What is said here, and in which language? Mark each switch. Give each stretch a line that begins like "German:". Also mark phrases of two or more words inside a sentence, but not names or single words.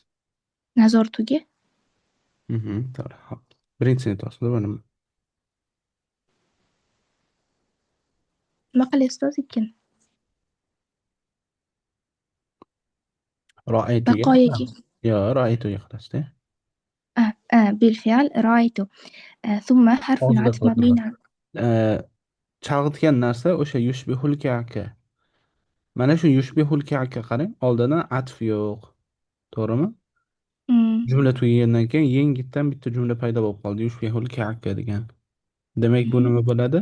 Uzbek: nazoratuga. To'g'ri. Xo'p. Birinchisini aytyapsiz, bu nima? Nima qilyapsiz ustoz ikkini? Ra'aytuga Baqoyaga. Yo'q, ra'aytuga qilasiz-da.
Arabic: بالفعل رأيت ثم حرف
Uzbek: Hozir
Arabic: العطف
Uzbek: qilib
Arabic: مبني
Uzbek: turibman. Chalg'itgan narsa o'sha
Arabic: يشبه الكعك.
Uzbek: Mana shu
Arabic: يشبه الكعك
Uzbek: qarang, oldidan atf yo'q. To'g'rimi? Jumla tugagandan keyin yengitdan bitta jumla paydo bo'lib qoldi.
Arabic: يشبه الكعك
Uzbek: degan. Demak, bu nima bo'ladi?